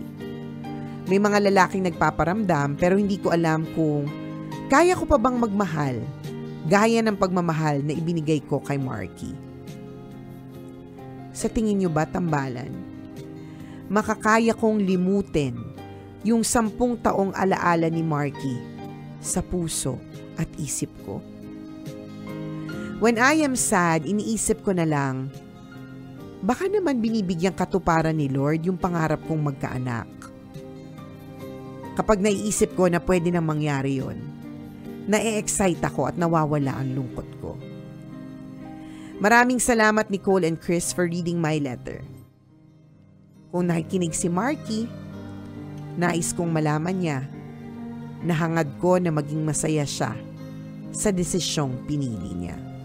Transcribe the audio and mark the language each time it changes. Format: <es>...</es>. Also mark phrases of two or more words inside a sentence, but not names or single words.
<tl>May mga lalaking nagpaparamdam pero hindi ko alam kung kaya ko pa bang magmahal gaya ng pagmamahal na ibinigay ko kay Marky. Sa tingin niyo ba, tambalan, makakaya kong limutin yung 10 taong alaala ni Marky sa puso at isip ko?</tl> <en>When I am sad,</en> <tl>iniisip ko na lang, baka naman binibigyang katuparan ni Lord yung pangarap kong magkaanak. Kapag naiisip ko na pwede nang mangyari yon, na-excite ako at nawawala ang lungkot ko. Maraming salamat</tl> <en>Nicole and Chris for reading my letter.</en> <tl>Kung nakikinig si Marky, nais kong malaman niya na hangad ko na maging masaya siya sa desisyong pinili niya.</tl>